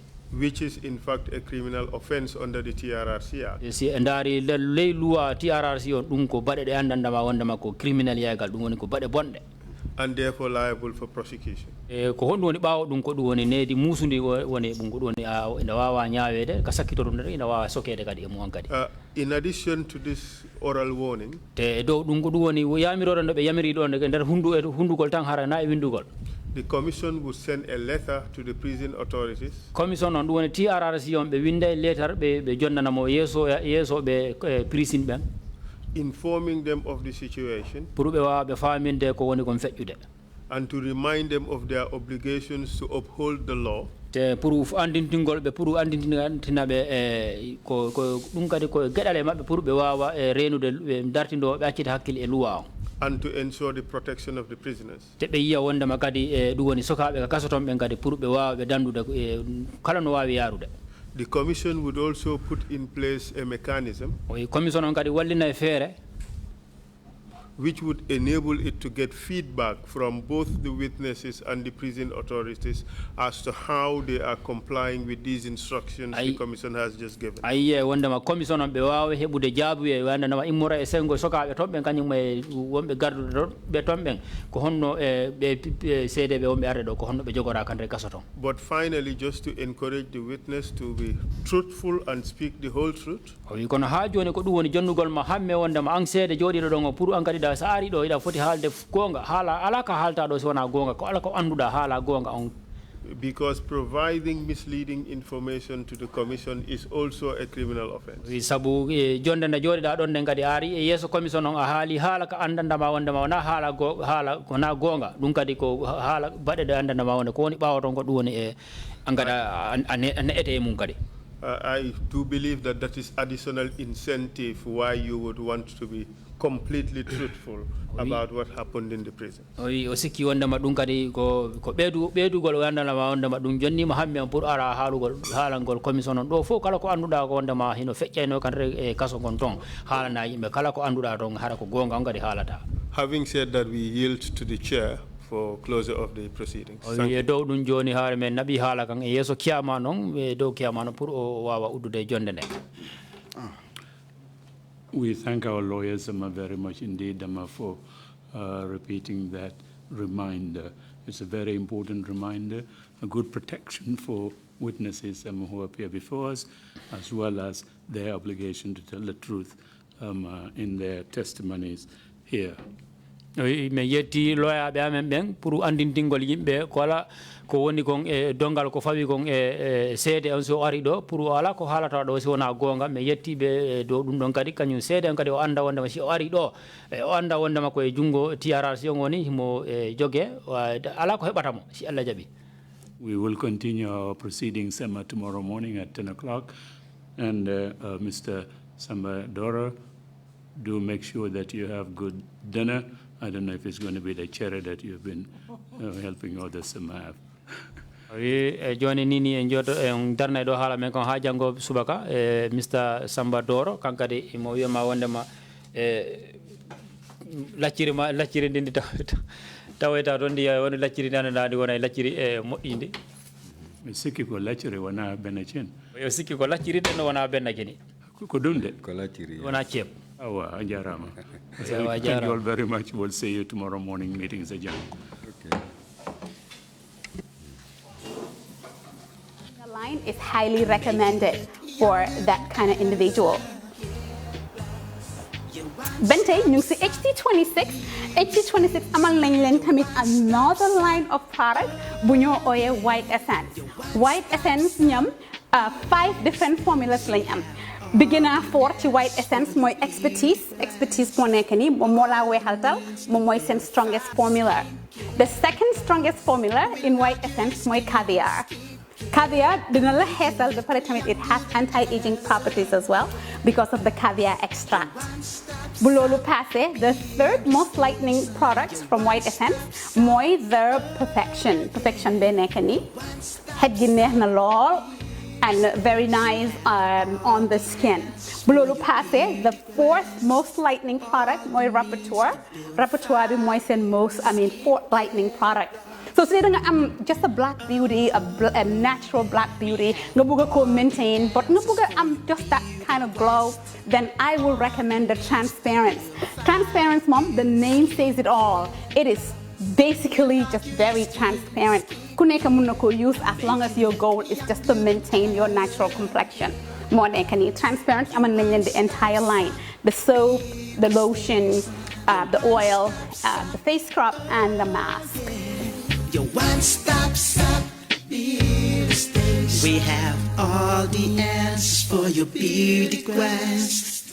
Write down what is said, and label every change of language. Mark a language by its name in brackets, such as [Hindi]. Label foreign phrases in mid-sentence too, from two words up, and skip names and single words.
[English] Which is in fact a criminal offense under the TRRC Act. [Fula] Si ndaari ley loi TRRC on ɗum ko baɗe ɗe andandama wondema ko criminal yagal ɗum woni ko baɗe bonɗe. [English] And therefore liable for prosecution. [Fula] Ko honɗum woni ɓaawo ɗum ko ɗum woni needi muusudi woni ɗum ko ɗum woni ina wawa ñaawede ka sakkito ɗum ina wawa sokede kadi e mum kadi. [English] In addition to this oral warning. [Fula] Te dow ɗum ko ɗum woni yamirore nde ɓe yamiri ɗo nder hundugol tan hara na e windugol. [English] The commission would send a letter to the prison authorities. [Fula] Commission on ɗum woni TRRC on ɓe winda letter ɓe jonnanamo yeeso ɓe prison ɓen. [English] Informing them of the situation. [Fula] Pour ɓe wawa ɓe faminde ko woni kon feƴƴude. [English] And to remind them of their obligations to uphold the law. [Fula] Te pour andintingol ɓe pour andintinaɓe ko ɗum kadi ko geɗale maɓɓe pour ɓe wawa renude ɓe dartindo ɓe accita hakkille e luwa on. [English] And to ensure the protection of the prisoners. [Fula] Te ɓe yiya wondema kadi ɗum woni sokaɓe ka kaso toon ɓen kadi pour ɓe wawa ɓe dandude kala no wawi yarude. [English] The commission would also put in place a mechanism. [Fula] Commission on kadi wallina e feere. [English] Which would enable it to get feedback from both the witnesses and the prison authorities as to how they are complying with these instructions the commission has just given. [Fula] Ayiye wondema commission on ɓe wawa heɓude jaabuye wandema immora e sengo sokaɓe toon ɓen kañum e wonɓe gardude ɓe toon ɓen ko honno ɓe seedeɓe wonɓe arde ɗo ko honno ɓe jogora kande kaso toon. [English] But finally, just to encourage the witness to be truthful and speak the whole truth. [Fula] O wi kono ha joni ko ɗum woni jonnugol ma hamme wondema an seede jooɗiɗo ɗon o pour an kadi sa ari ɗo iɗa foti haalde gonga haala ala ka haalta ɗo si wona gonga ko ala ko anduɗa haala gonga on. [English] Because providing misleading information to the commission is also a criminal offense. [Fula] Sabu jonde nde jooɗiɗa ɗon nden kadi ari e yeeso commission on a haali haala ka andandama wondema wona haala wona gonga ɗum kadi ko haala baɗe ɗe andandama wonde ko woni ɓaawa toon ko ɗum woni e angada a ne'ete e mum kadi. [English] I do believe that that is additional incentive why you would want to be completely truthful about what happened in the prison. [Fula] O sikki wondema ɗum kadi ko ɓeydugol wandalama wondema ɗum jonnima hamme pour ara haalangol commission on ɗo fof kala ko anduɗa ko wondema hino feƴƴayno kan e kaso gon toon haalana yimɓe kala ko anduɗa toon hara ko gonga on kadi haalata. [English] Having said that, we yield to the chair for closure of the proceedings. [Fula] E dow ɗum joni haare men naɓi haala kan e yeeso kiyama noon e dow kiyama noon pour o wawa uddude jonde nde. [English] We thank our lawyers very much indeed for repeating that reminder. It's a very important reminder, a good protection for witnesses who appear before us, as well as their obligation to tell the truth in their testimonies here. [Fula] Me yetti loyaɓe amen ɓen pour andintingol yimɓe kola ko woni kon e dongal ko fawi kon e seede on so ari ɗo pour ala ko haalata ɗo si wona gonga me yettiɓe dow ɗum ɗon kadi kañum seede on kadi o anda wondema si o ari ɗo o anda wondema koye junngo TRRC on woni himo jogue ala ko heɓatamo si Allah jaaɓi. [English] We will continue our proceedings tomorrow morning at 10 o'clock and Mr. Samba Doro, do make sure that you have good dinner. I don't know if it's going to be the cherry that you've been helping others have. [Fula] Joni nini en jodo en darna do hala men kon ha jango subaka Mr. Samba Doro kankade mo wiyama wondema lacciri ndi taweta toon ndi woni lacciri nane wona lacciri moƴƴinde mi sikki ko lacciri wona benacin yo sikki ko lacciri ɗen wona bennakini ko ɗum de ko lacciri wona ceeb awa a jarama [English] Thank you all very much. We'll see you tomorrow morning. Meetings adjourned. Okay. The line is highly recommended for that kind of individual. [Wolof] Bente, ñu ngi HT26. HT26 amal nañ leen tamit [English] another line of product [Wolof] bu ñoo ooyee White Essence. White Essence ñam 5 [English] different formulas [Wolof] lañ am. Beginner for ci White Essence mooy expertise moo nekk nii moom moo laa weexaltal moom mooy seen [English] strongest formula. The second strongest formula in White Essence mooy caviar. Caviar [Wolof] dina la xeesal ba pare tamit [English] it has anti-aging properties as well because of the caviar extract. [Wolof] Bu loolu passé, [English] the third most lightening product from White Essence mooy the perfection [Wolof] bee nekk nii xet gi neex na lool [English] and very nice on the skin. [Wolof] Bulolu passé, [English] the fourth most lightening product mooy Rapporteur. [Wolof] Rapporteur bi mooy seen [English] fourth lightening product. So say [Wolof] nga am [English] just a black beauty, a natural black beauty, [Wolof] nga bëgg ko [English] maintain, but [Wolof] nga bëgg am [English] just that kind of glow, then I will recommend the Transparence. Transparence, mom, the name says it all. It is basically just very transparent. [Wolof] Ku nekk mën na ko [English] use as long as your goal is just to maintain your natural complexion. [Wolof] Moo nekk nii Transparent amal nañ leen [English] the entire line. The soap, the lotion, the oil, the face scrub, and the mask. Your one-stop shop beauty station. We have all the answers for your beauty quests.